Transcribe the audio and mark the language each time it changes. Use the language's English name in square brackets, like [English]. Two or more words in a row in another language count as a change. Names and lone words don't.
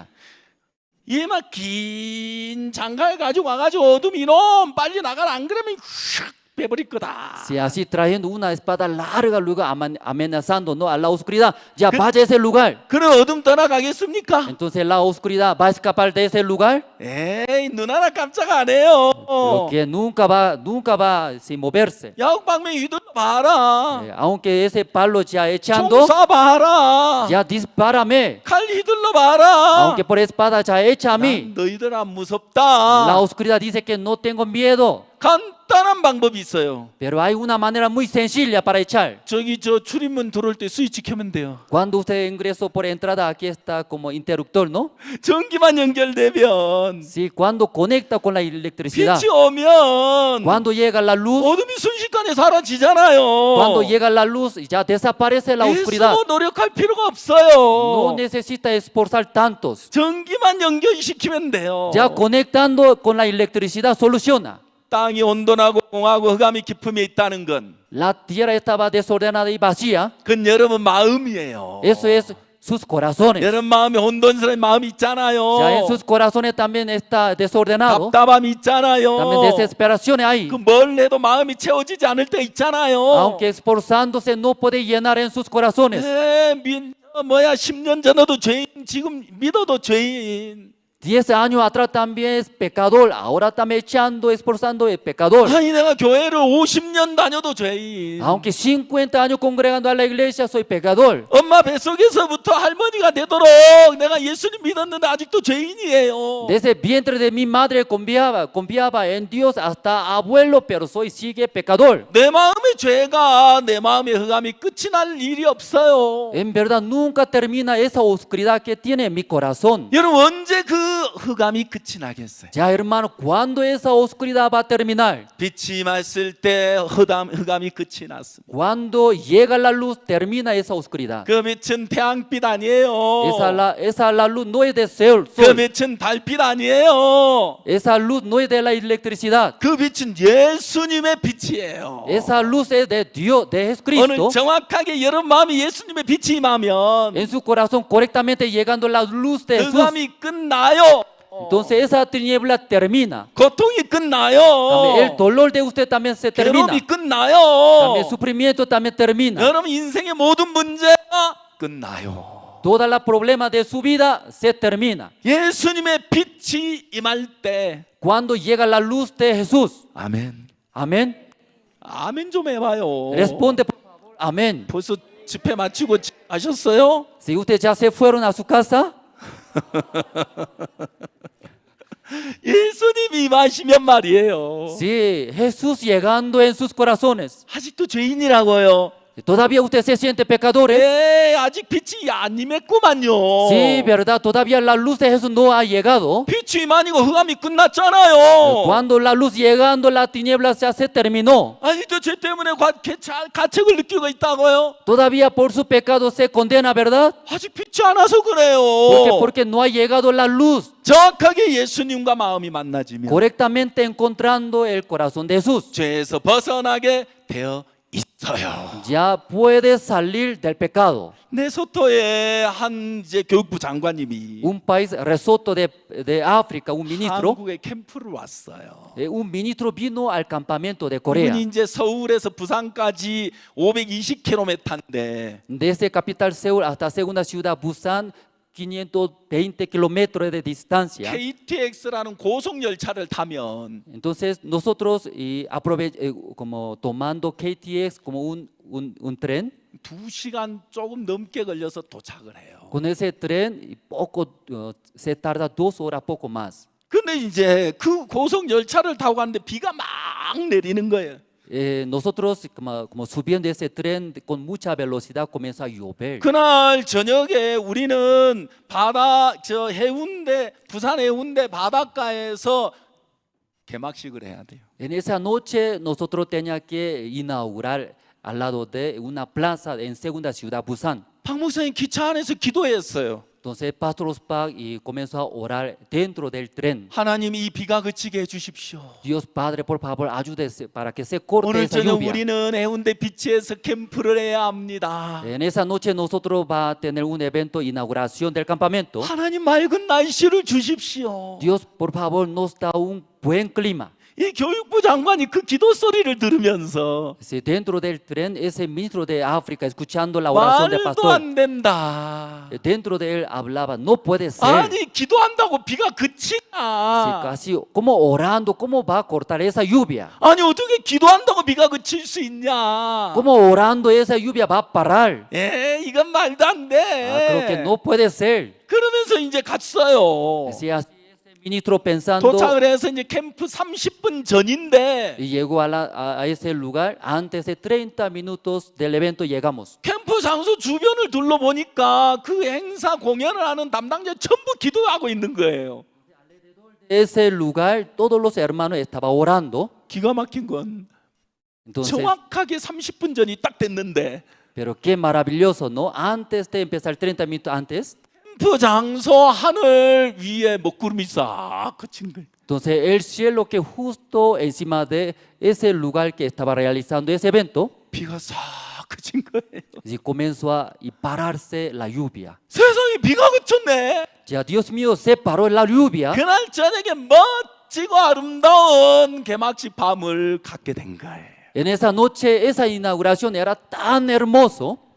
[Korean] 얘막 긴 장갈 가지고 와가지고 어둠이 이놈 빨리 나가라 안 그러면 휙 빼버릴 거다. [Spanish] Si así trayendo una espada larga, luego amenazando, ¿no? A la oscuridad, ya vaya a ese lugar. [Korean] 그럼 어둠 떠나가겠습니까? [Spanish] Entonces la oscuridad va a escapar de ese lugar. [Korean] 에이 눈 하나 깜짝 안 해요. [Spanish] Pero que nunca va sin moverse. [Korean] 야구방망이 휘둘러 봐라. [Spanish] Aunque ese palo ya [Korean] 총 [Spanish] echando, [Korean] 쏴봐라. [Spanish] ya dispárame. [Korean] 칼 휘둘러 봐라. [Spanish] Aunque por espada ya echa a mí. [Korean] 너희들 안 무섭다. [Spanish] La oscuridad dice que no tengo miedo. [Korean] 간단한 방법이 있어요. [Spanish] Pero hay una manera muy sencilla para echar. [Korean] 저기 저 출입문 들어올 때 스위치 켜면 돼요. [Spanish] Cuando usted ingresó por entrada, aquí está como interruptor, ¿no? [Korean] 전기만 연결되면 [Spanish] Sí, cuando conecta con la electricidad. [Korean] 빛이 오면 [Spanish] Cuando llega la luz, [Korean] 어둠이 순식간에 사라지잖아요. [Spanish] cuando llega la luz, ya desaparece la oscuridad. [Korean] 애쓰고 노력할 필요가 없어요. [Spanish] No necesita esforzar tantos. [Korean] 전기만 연결시키면 돼요. [Spanish] Ya conectando con la electricidad soluciona. [Korean] 땅이 온돈하고 공하고 흑암이 깊음에 있다는 건 [Spanish] La tierra estaba desordenada y vacía. [Korean] 그건 여러분 마음이에요. [Spanish] Eso es sus corazones. [Korean] 여러분 마음에 혼돈스러운 마음이 있잖아요. [Spanish] Ya en sus corazones también está desordenado. [Korean] 답답함이 있잖아요. [Spanish] También desesperación hay. [Korean] 그 뭘 해도 마음이 채워지지 않을 때 있잖아요. [Spanish] Aunque esforzándose no puede llenar en sus corazones. [Korean] 10년 전에도 죄인, 지금 믿어도 죄인. [Spanish] 10 años atrás también es pecador, ahora está echando, esforzando es pecador. [Korean] 아니 내가 교회를 50년 다녀도 죄인. [Spanish] Aunque 50 años congregando a la iglesia soy pecador. [Korean] 엄마 뱃속에서부터 할머니가 되도록 내가 예수님 믿었는데 아직도 죄인이에요. [Spanish] Desde el vientre de mi madre confiaba en Dios hasta abuelo, pero sigue pecador. [Korean] 내 마음의 죄가 내 마음의 흑암이 끝이 날 일이 없어요. [Spanish] En verdad nunca termina esa oscuridad que tiene en mi corazón. [Korean] 여러분 언제 그 흑암이 끝이 나겠어요? [Spanish] Ya hermano, ¿cuándo esa oscuridad va a terminar? [Korean] 빛이 임했을 때 흑암이 끝이 났습니다. [Spanish] Cuando llega la luz termina esa oscuridad. [Korean] 그 빛은 태양빛 아니에요. [Spanish] Esa la luz no es de sol. [Korean] 그 빛은 달빛 아니에요. [Spanish] Esa luz no es de la electricidad. [Korean] 그 빛은 예수님의 빛이에요. [Spanish] Esa luz es de Dios, de Jesucristo. [Korean] 오늘 정확하게 여러분 마음이 예수님의 빛이 임하면 [Spanish] En su corazón correctamente llegando la luz de Jesús. [Korean] 흑암이 끝나요. [Spanish] Entonces esa tiniebla termina. [Korean] 고통이 끝나요. [Spanish] También el dolor de usted también se termina. [Korean] 괴로움이 끝나요. [Spanish] También el sufrimiento también termina. [Korean] 여러분 인생의 모든 문제가 끝나요. [Spanish] Toda la problema de su vida se termina. [Korean] 예수님의 빛이 임할 때 [Spanish] Cuando llega la luz de Jesús. [Korean] 아멘. [Spanish] Amén. [Korean] 아멘 좀 해봐요. [Spanish] Responde por favor. Amén. [Korean] 벌써 집회 마치고 가셨어요? [Spanish] Si ustedes ya se fueron a su casa. [Korean] 예수님이 임하시면 말이에요. [Spanish] Sí, Jesús llegando en sus corazones. [Korean] 아직도 죄인이라고요. [Spanish] Todavía usted se siente pecadores. [Korean] 아직 빛이 안 임했구만요. [Spanish] Sí, verdad, todavía la luz de Jesús no ha llegado. [Korean] 빛이 임하니까 흑암이 끝났잖아요. [Spanish] Cuando la luz llegando, la tiniebla ya se terminó. [Korean] 아직도 죄 때문에 가책을 느끼고 있다고요? [Spanish] Todavía por su pecado se condena, ¿verdad? [Korean] 아직 빛이 안 와서 그래요. [Spanish] Porque no ha llegado la luz. [Korean] 정확하게 예수님과 마음이 만나지면 [Spanish] Correctamente encontrando el corazón de Jesús. [Korean] 죄에서 벗어나게 되어 있어요. [Spanish] Ya puede salir del pecado. [Korean] 네소토의 한 이제 교육부 장관님이 [Spanish] Un país Lesotho de África, un ministro. [Korean] 한국에 캠프를 왔어요. [Spanish] Un ministro vino al campamento de Corea. [Korean] 그분이 이제 서울에서 부산까지 520km인데 [Spanish] Desde capital Seúl hasta segunda ciudad Busan, 520 kilómetros de distancia. [Korean] KTX라는 고속 열차를 타면 [Spanish] Entonces nosotros como tomando KTX como un tren. [Korean] 2시간 조금 넘게 걸려서 도착을 해요. [Spanish] Con ese tren se tarda 2 horas poco más. [Korean] 근데 이제 그 고속 열차를 타고 갔는데 비가 막 내리는 거예요. [Spanish] Nosotros como subiendo ese tren con mucha velocidad comenzó a llover. [Korean] 그날 저녁에 우리는 해운대 부산 해운대 바닷가에서 개막식을 해야 돼요. [Spanish] En esa noche nosotros teníamos que inaugurar al lado de una plaza en segunda ciudad Busan. [Korean] 박 목사님 기차 안에서 기도했어요. [Spanish] Entonces Pastor Ospak comenzó a orar dentro del tren. [Korean] 하나님 이 비가 그치게 해주십시오. [Spanish] Dios Padre, por favor, ayúdese para que se corte [Korean] 오늘 [Spanish] esa [Korean] 저녁 [Spanish] lluvia. [Korean] 우리는 해운대 비치에서 캠프를 해야 합니다. [Spanish] En esa noche nosotros va a tener un evento de inauguración del campamento. [Korean] 하나님 맑은 날씨를 주십시오. [Spanish] Dios, por favor, nos da un buen clima. [Korean] 이 교육부 장관이 그 기도 소리를 들으면서 [Spanish] Dentro del tren, ese ministro de África escuchando la oración del [Korean] 말도 [Spanish] pastor. [Korean] 안 된다. [Spanish] Dentro de él hablaba, no puede ser. [Korean] 아니 기도한다고 비가 그치나? [Spanish] Casi como orando, ¿cómo va a cortar esa lluvia? [Korean] 아니 어떻게 기도한다고 비가 그칠 수 있냐? [Spanish] ¿Cómo orando esa lluvia va a parar? [Korean] 이건 말도 안 돼. [Spanish] Creo que no puede ser. [Korean] 그러면서 이제 갔어요. [Spanish] Ministro pensando [Korean] 도착을 해서 이제 캠프 30분 전인데 [Spanish] y llegó a ese lugar antes de 30 minutos del evento llegamos. [Korean] 캠프 장소 주변을 둘러보니까 그 행사 공연을 하는 담당자 전부 기도하고 있는 거예요. [Spanish] Ese lugar todos los hermanos estaban orando. [Korean] 기가 막힌 건 [Spanish] Entonces, [Korean] 정확하게 30분 전이 딱 됐는데 [Spanish] pero qué maravilloso, ¿no? Antes de empezar 30 minutos antes. [Korean] 캠프 장소 하늘 위에 먹구름이 싹 그친 거예요. [Spanish] Entonces el cielo que justo encima de ese lugar que estaba realizando ese evento, [Korean] 비가 싹 그친 거예요. [Spanish] Y comenzó a y pararse la lluvia. [Korean] 세상에 비가 그쳤네. [Spanish] Ya Dios mío, se paró la lluvia. [Korean] 그날 저녁에 멋지고 아름다운 개막식 밤을 갖게 된 거예요. [Spanish] En esa noche, esa inauguración era tan hermoso.